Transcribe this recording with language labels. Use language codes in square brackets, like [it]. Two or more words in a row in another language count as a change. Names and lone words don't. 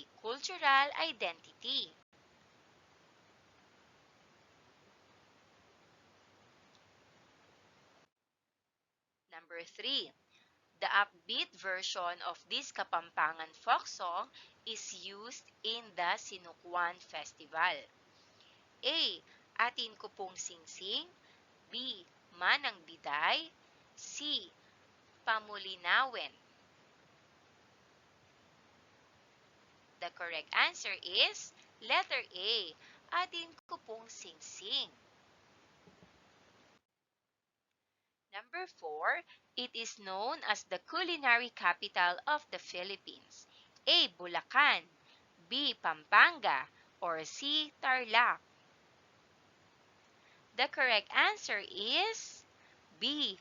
[en] Cultural identity. Number 3, the upbeat version of this Kapampangan folk song is used in the Sinukwan Festival. A. Atin ko pong singsing, B. Manang biday, C. Pamulinawin. The correct answer is letter A. Atin ko pong singsing. Number 4, it is known as the culinary capital of the Philippines. A. Bulacan, B. Pampanga, or C. Tarlac. The correct answer is B.